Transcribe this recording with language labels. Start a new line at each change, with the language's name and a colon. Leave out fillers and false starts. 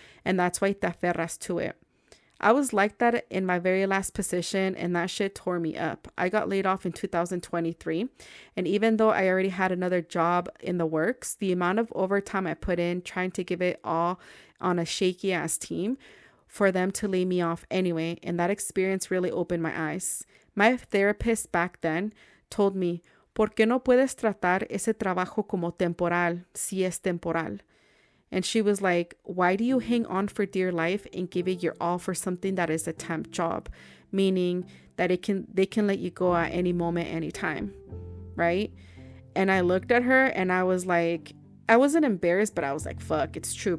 English: And that's why
Spanish: te aferras
English: to it. I was like that in my very last position, and that shit tore me up. I got laid off in 2023. And even though I already had another job in the works, the amount of overtime I put in trying to give it all on a shaky ass team for them to lay me off anyway. And that experience really opened my eyes. My therapist back then told me,
Spanish: ¿por qué no puedes tratar ese trabajo como temporal si es temporal?
English: And she was like, why do you hang on for dear life and give it your all for something that is a temp job? Meaning that they can let you go at any moment, anytime, right? And I looked at her and I was like, I wasn't embarrassed, but I was like, fuck, it's true.